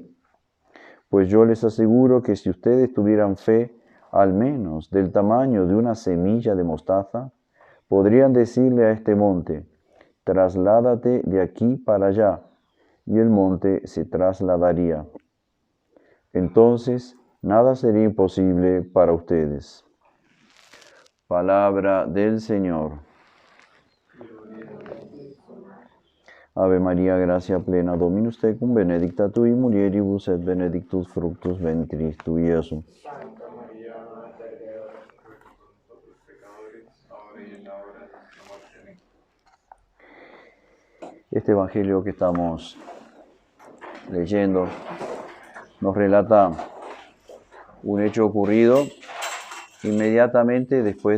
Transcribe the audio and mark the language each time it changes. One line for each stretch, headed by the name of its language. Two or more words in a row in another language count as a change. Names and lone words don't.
Spanish: Pues yo les aseguro que si ustedes tuvieran fe, al menos del tamaño de una semilla de mostaza, podrían decirle a este monte: trasládate de aquí para allá, y el monte se trasladaría. Entonces, nada sería imposible para ustedes. Palabra del Señor.
Latin: Ave María, gracia plena, Dominus tecum, benedicta tui mulieribus et benedictus fructus ventris tui, Iesus.
Spanish: Santa María, Madre de Dios, ruega por nosotros pecadores, ahora y en la hora de nuestra muerte. Este evangelio que estamos leyendo nos relata un hecho ocurrido inmediatamente después